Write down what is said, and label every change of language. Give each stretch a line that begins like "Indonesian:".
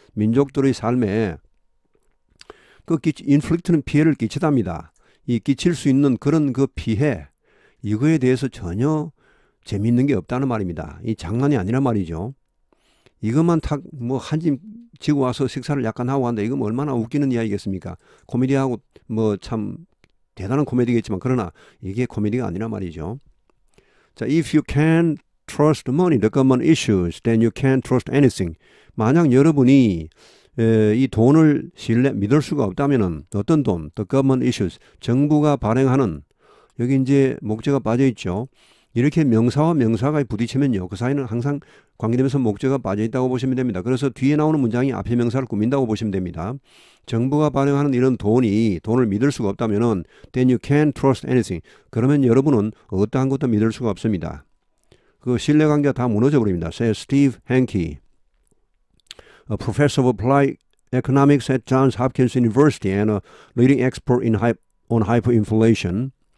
Korean: 민족들의 삶에 인플릭트는 피해를 끼치답니다. 이 끼칠 수 있는 그런 그 피해 이거에 대해서 전혀 재미있는 게 없다는 말입니다. 이 장난이 아니란 말이죠. 이것만 탁 뭐 한 짐 지고 와서 식사를 약간 하고 한다. 이거 뭐 얼마나 웃기는 이야기겠습니까? 코미디하고 뭐 참 대단한 코미디겠지만 그러나 이게 코미디가 아니란 말이죠.
English: 자, if you can't trust money, the government issues, then you can't trust anything.
Korean: 만약 여러분이 이 돈을 믿을 수가 없다면은 어떤 돈,
English: the government issues,
Korean: 정부가 발행하는 여기 이제 목적어가 빠져 있죠. 이렇게 명사와 명사가 부딪히면요, 그 사이는 항상 관계되면서 목적어가 빠져 있다고 보시면 됩니다. 그래서 뒤에 나오는 문장이 앞에 명사를 꾸민다고 보시면 됩니다. 정부가 발행하는 이런 돈을 믿을 수가 없다면은
English: then you can't trust anything.
Korean: 그러면 여러분은 어떠한 것도 믿을 수가 없습니다. 그 신뢰관계가 다 무너져 버립니다.
English: says Steve Hanke, a professor of applied economics at Johns Hopkins University and a leading expert on hyperinflation.